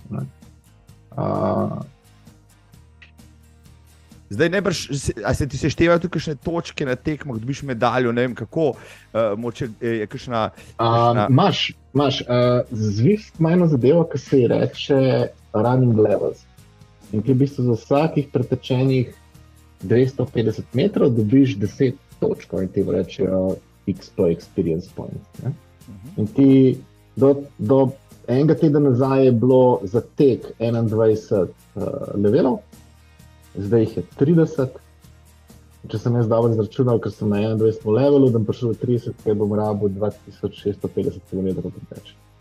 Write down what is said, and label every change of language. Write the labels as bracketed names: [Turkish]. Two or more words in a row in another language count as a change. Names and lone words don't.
[Slovenian] Ne. Zdaj najbrž, a se ti seštevajo tudi kakšne točke na tekmah, dobiš medaljo, ne vem kako, moče je kakšna... Imaš, Zwift ima eno zadevo, ki se ji reče [English] running levels. [Slovenian] In ki v bistvu za vsakih pretečenih 250 metrov dobiš 10 točkov in ti rečejo [English] XP experience points. [Slovenian] Ne? In ti do enega tedna nazaj je bilo za tek 21 levelov, zdaj jih je 30. Če sem jaz dobro izračunal, ker sem na 21 levelu, da bom prišel do 30, ker bom rabil 2650 km preteč.